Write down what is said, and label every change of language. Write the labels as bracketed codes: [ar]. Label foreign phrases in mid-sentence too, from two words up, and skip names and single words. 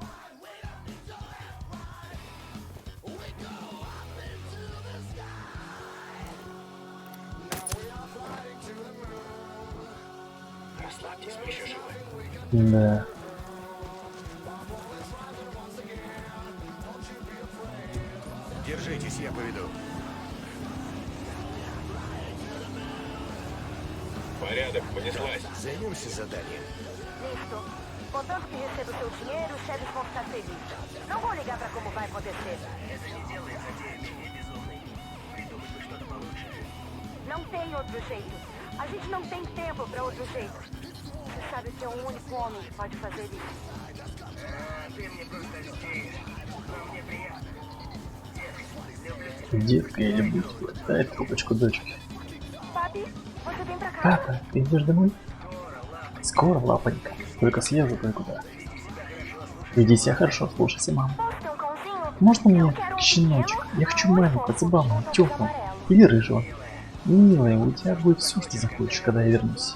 [ru] Расслабьтесь, мы еще живы. Да. Держитесь, я поведу. Порядок, понеслась. Займемся заданием. [pt] Listo. Contanto que receba o seu dinheiro, os chefes vão ficar felizes. Não vou ligar pra como vai acontecer. Não tem outro jeito. A gente não tem tempo pra outro jeito. Você sabe que é o único homem que pode fazer isso. [ru] Детка, я люблю тебя. Дай трубочку дочке. [pt] Papi, você vem pra cá. [ru] Папа, ты идешь домой? Скоро, лапонька. Только съезжу кое-куда. Веди себя хорошо, слушайся маму. Можно мне щеночек? Я хочу маленького, забавного, теплого. Или рыжего. Милая, у тебя будет все, что захочешь, когда я вернусь.